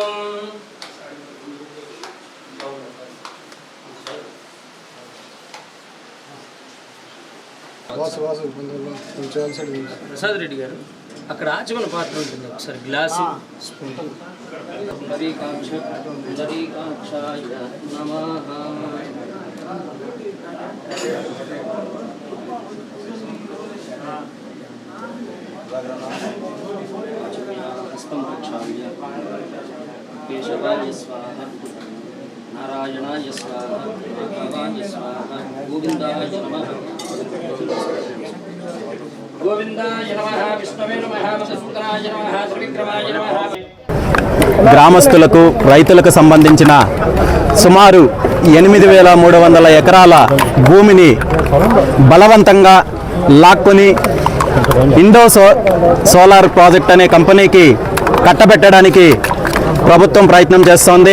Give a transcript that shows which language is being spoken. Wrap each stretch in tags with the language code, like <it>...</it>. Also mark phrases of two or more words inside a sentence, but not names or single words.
<te>ప్రసాద్ రెడ్డి గారు అక్కడ ఆచమన పాత్ర ఉంటుంది ఒకసారి గ్లాసు స్పూన్</te> <sa>పుండరీకాక్షాయ నమః हस्तं प्रक्षाल्य केशवाय स्वाहा नारायणाय स्वाहा माधवाय स्वाहा गोविन्दाय नमः विष्णवे नमः मधुसूदनाय नमः त्रिविक्रमाय नमः</sa> <te>గ్రామస్తులకు రైతులకు సంబంధించిన సుమారు 8,300 ఎకరాల భూమిని బలవంతంగా లాక్కొని ఇండో సోలార్ ప్రాజెక్ట్ అనే కంపెనీకి కట్టబెట్టడానికి ప్రభుత్వం ప్రయత్నం చేస్తోంది.</te>